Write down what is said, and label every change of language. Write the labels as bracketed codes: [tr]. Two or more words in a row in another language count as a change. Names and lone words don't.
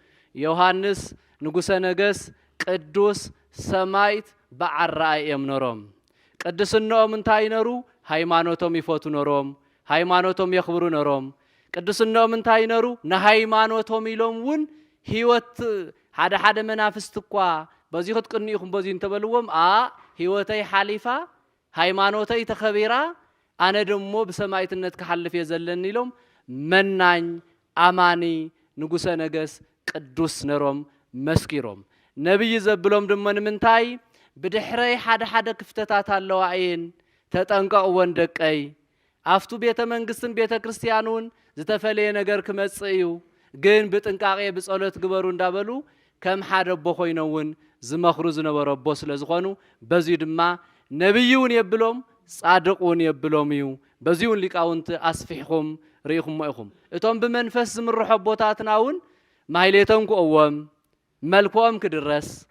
[ti] ዮሐንስ ንጉሰ ነገስ ቅዱስ ሰማይት በዓራይ እዮም ነሮም ቅድስናኦም እንታይ ነሩ ሃይማኖቶም ይፈቱ ነሮም ሃይማኖቶም የኽብሩ ነሮም ቅድስናኦም እንታይ ነሩ ንሃይማኖቶም ኢሎም ውን ህይወት ሓደ ሓደ መናፍስት እኳ በዚህ ክትቅንኢኹም በዚህ እንተበልዎም ህይወተይ ሓሊፋ ሃይማኖተይ ተኸቢራ ኣነ ደሞ ብሰማይትነት ክሓልፍ የዘለኒ ኢሎም መናኝ ኣማኒ ንጉሰ ነገስ ቅዱስ ነሮም መስኪሮም ነብይ ዘብሎም ደሞ ንምንታይ ብድሕረይ ሓደ ሓደ ክፍተታት ኣለዋ እየን ተጠንቀቕዎን ደቀይ ኣፍቱ ቤተ መንግስትን ቤተ ክርስቲያኑን ዝተፈለየ ነገር ክመጽእ እዩ ግን ብጥንቃቄ ብጸሎት ግበሩ እንዳበሉ ከም ሓደ ኣቦ ኮይኖውን ዝመኽሩ ዝነበሩ ኣቦ ስለ ዝኾኑ በዚሁ ድማ ነብይውን የብሎም ጻድቁን የብሎም እዩ በዚሁን ሊቃውንቲ ኣስፊሕኩም ርኢኹም ኢኹም እቶም ብመንፈስ ዝምርሑ ኣቦታትናውን ማሕሌቶም ክእዎም መልክኦም ክድረስ